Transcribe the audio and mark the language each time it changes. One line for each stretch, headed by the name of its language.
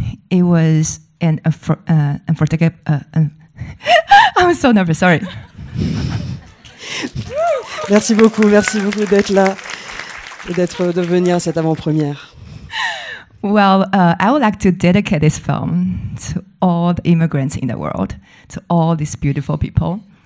English: It was an unforgettable. I'm so nervous. Sorry.
French: Merci beaucoup d'être là et de venir à cette avant-première.
English: Well, I would like to dedicate this film to all the immigrants in the world, to all these beautiful people.